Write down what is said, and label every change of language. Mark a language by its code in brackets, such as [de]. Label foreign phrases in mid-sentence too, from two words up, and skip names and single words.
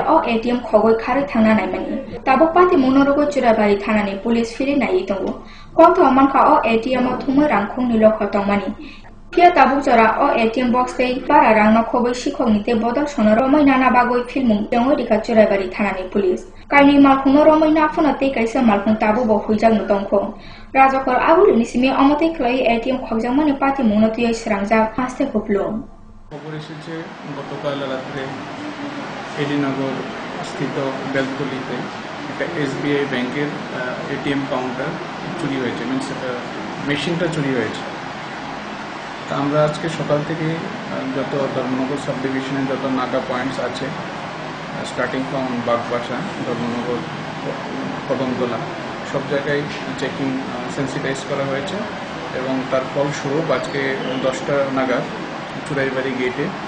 [trp] अ एटीएम खगै खारि थांना नायमानि ताबो पाति मनोरगो चुराइबारि थानानि पुलिस फिरि नायै दंगो कगदो मानका अ एटीएम थुमै रांखंनि लख दंमानि फिया ताबु जरा अ एटीएम बक्स ते बारा रांनो खबै शिखगनिते बदल सनो रमै नाना बागै फिल्म दंगो रिका चुराइबारि थानानि पुलिस काइनि मालकुंनो रमै नाफुनो ते काइसा मालकुं ताबु बखुइजांनो दंखो राजाखर आगुलनि सिमे अमते खलै एटीएम खगजामानि पाति मनोतियै स्रांजा हास्ते खुपलो [bn] খবর এসেছে গতকাল রাতে এডিনগর স্থিত বেলতলিতে একটা এসবিআই ব্যাংকের এটিএম কাউন্টার চুরি হয়েছে মিনস মেশিনটা চুরি হয়েছে তা আমরা আজকে সকাল থেকে যত ধর্মনগর সাব ডিভিশনের যত নাকা পয়েন্টস আছে [en] starting from [bn] বাগবাসা ধর্মনগর কদমতলা সব জায়গায় চেকিং সেন্সিটাইজ করা হয়েছে এবং তার ফলস্বরূপ আজকে 10টা নাগাদ চুরাইবাড়ি গেটে